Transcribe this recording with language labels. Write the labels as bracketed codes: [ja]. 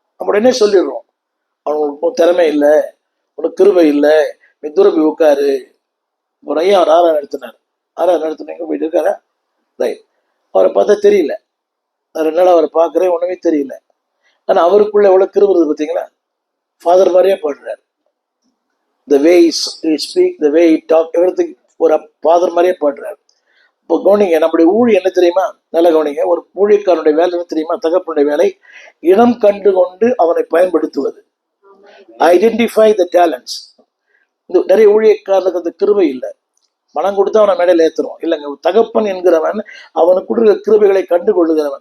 [ta] நம்ம உடனே சொல்லிடுறோம், அவனுக்கு திறமை இல்லை, உனக்கு கிருபை இல்லை, நீ தூரம் போய் உட்காரு. ஒரு ஐயா அவர் ஆறாவது நடத்தினார். ஆறாவது நடத்தினீங்க போயிட்டு இருக்காரா? ரைட். அவரை பார்த்தா தெரியல, நான் 2 நாள் அவரை பார்க்குறேன், ஒன்றுமே தெரியல. ஆனால் அவருக்குள்ள எவ்வளோ கிருபை இருக்குது பார்த்தீங்களா? ஃபாதர் மாதிரியே பாடுறாரு. [en] the way he speak, the way he talk, everything [ta] ஒரு ஃபாதர் மாதிரியே பாடுறாரு. இப்போ கவனிங்க, நம்முடைய ஊழி என்ன தெரியுமா? நல்ல கவனிங்க. ஒரு ஊழியக்காரனுடைய வேலை என்ன தெரியுமா? தகப்பனுடைய வேலை இடம் கண்டு கொண்டு அவனை பயன்படுத்துவது. [en] Identify the talents. [ta] இந்த நிறைய ஊழியக்காரனுக்கு அந்த கிருபை இல்லை, பணம் கொடுத்தா அவனை மேடையில் ஏற்றுறோம். இல்லைங்க, தகப்பன் என்கிறவன் அவனுக்கு கொடுக்குற கிருபைகளை கண்டு கொள்ளுகிறவன்.